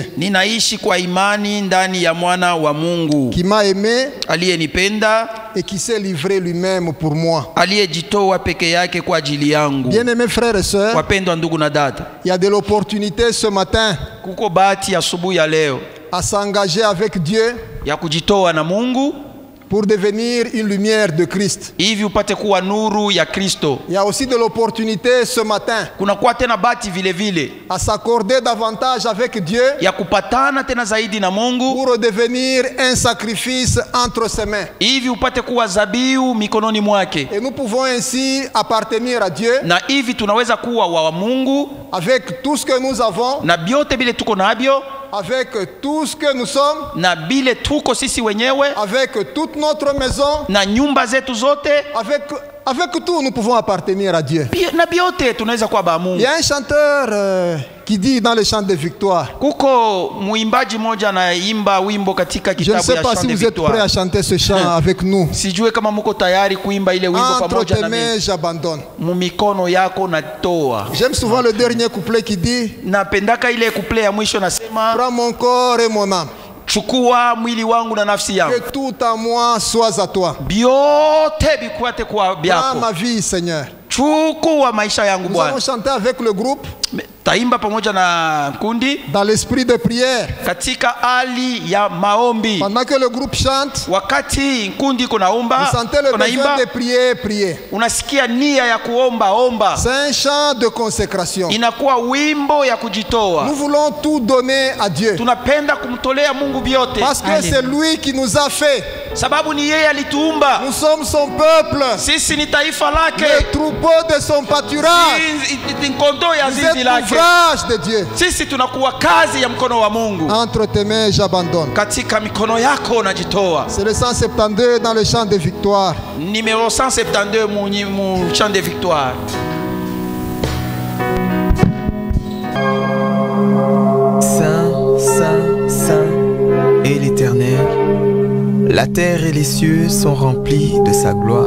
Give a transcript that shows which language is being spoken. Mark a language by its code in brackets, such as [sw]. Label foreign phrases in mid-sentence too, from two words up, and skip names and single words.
[sw] ninaishi kwa imani ndani ya mwana wa Mungu [fr] qui m'a aimé [sw] aliyenipenda, [fr] et qui s'est livré lui-même pour moi. [sw] aliyejitoa peke yake kwa ajili yangu. [fr] Bien-aimés frères et sœurs, [sw] Wapendwa ndugu na dada, [fr] il y a de l'opportunité ce matin [sw] kuko bahati asubuhi ya leo [fr] à s'engager avec Dieu [sw] ya kujitoa na Mungu [fr] pour devenir une lumière de Christ. [sw] hivi upate kuwa nuru ya Kristo. [fr] Il y a aussi de l'opportunité ce matin [sw] Kuna kuwa tena bahati vile vile [fr] à s'accorder davantage avec Dieu [sw] ya kupatana tena zaidi na Mungu [fr] pour devenir un sacrifice entre ses mains. [sw] hivi upate kuwa zabiu mikononi mwake, [fr] Et nous pouvons ainsi appartenir à Dieu [sw] na hivi tunaweza kuwa wa Mungu [fr] avec tout ce que nous avons, [sw] na byote bile tuko nabyo, [fr] avec tout ce que nous sommes, [sw] na bile tuko sisi wenyewe, [fr] avec toute notre maison, [sw] na nyumba zetu zote, [fr] avec tout nous pouvons appartenir à Dieu. [sw] na byote tunaweza kuwa ba Il Mungu. [fr] y a un chanteur qui dit dans le chant de victoire, [sw] Kuko muimbaji moja anaimba wimbo katika [fr] je ne [sw] kitabu sais ya [fr] pas Chant si de vous êtes prêts à [sw] Victoire. [fr] chanter ce chant avec nous. [sw] Sijue kama muko tayari kuimba ile wimbo Entre pamoja tes na mains, mimi. j'abandonne. Mumikono yako natoa. [fr] J'aime souvent le dernier couplet qui dit, [sw] Napendaka ile kuplay ya mwisho nasema, [fr] prends mon corps et mon âme, [sw] chukua mwili wangu na nafsi yangu, [fr] que tout en moi soit à toi. [sw] byote bikwate kwa Prends byako. [fr] ma vie, Seigneur. [sw] Chukua maisha yangu [fr] Nous allons [sw] Bwana. [fr] chanter avec le groupe. [sw] tutaimba pamoja na kundi [fr] dans l'esprit de prière. [sw] katika hali ya maombi. [fr] Pendant que le groupe chante, [sw] Wakati kundi vous kunaomba, [fr] sentez le besoin [sw] kunaimba, [fr] de prier, prier. [sw] unasikia nia ya kuomba omba. [fr] C'est un chant de consécration. [sw] Inakuwa wimbo ya kujitoa. [fr] Nous voulons tout donner à Dieu. [sw] Tunapenda kumtolea Mungu vyote. [fr] Parce que c'est lui qui nous a fait. [sw] Sababu ni yeye alituumba. [fr] Nous sommes son peuple. [sw] Sisi ni taifa lake. [fr] Le troupeau de son pâturage. [sw] Ni kondoo ya Vous zizi êtes lake. [fr] l'ouvrage de Dieu. [sw] Sisi tunakuwa kazi ya mkono wa Mungu. [fr] Entre tes mains, j'abandonne. [sw] Katika mikono yako unajitoa. [fr] C'est le 172 dans le chant de victoire. Numéro 172 mon chant de victoire. Saint, Saint, Saint est l'Éternel. La terre et les cieux sont remplis de sa gloire.